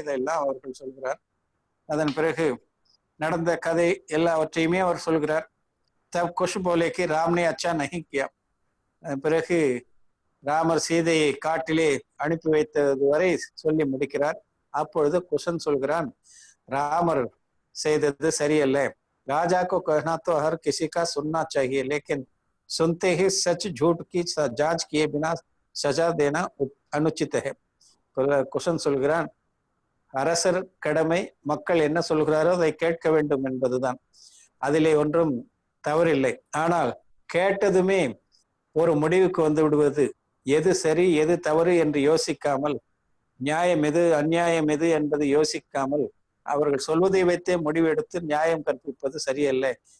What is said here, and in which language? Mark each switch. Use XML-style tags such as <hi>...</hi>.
<ta>இதெல்லாம் அவர்கள் சொல்கிறார். அதன் பிறகு நடந்த கதை எல்லாவற்றையுமே அவர் சொல்கிறார்.</ta> <hi>தப் குஷ் போலேக்கு ராம்னே அச்சா நஹி கியா.</hi> <ta>அதன் பிறகு ராமர் சீதையை காட்டிலே அனுப்பி வைத்தது வரை சொல்லி முடிக்கிறார். அப்பொழுது குஷன் சொல்கிறான், ராமர் செய்தது சரியல்ல.</ta> <hi>ராஜா को कहना तो हर किसी का सुनना चाहिए, लेकिन सुनते ही सच झूठ की जांच किए बिना सजा देना अनुचित है.</hi> <ta>குஷன் சொல்கிறான், அரசர் கடமை, மக்கள் என்ன சொல்கிறாரோ அதை கேட்க வேண்டும் என்பதுதான், அதிலே ஒன்றும் தவறில்லை. ஆனால் கேட்டதுமே ஒரு முடிவுக்கு வந்து விடுவது, எது சரி எது தவறு என்று யோசிக்காமல், நியாயம் எது அநியாயம் எது என்பது யோசிக்காமல் அவர்கள் சொல்வதை வைத்தே முடிவெடுத்து நியாயம் கற்பிப்பது சரியல்ல.</ta>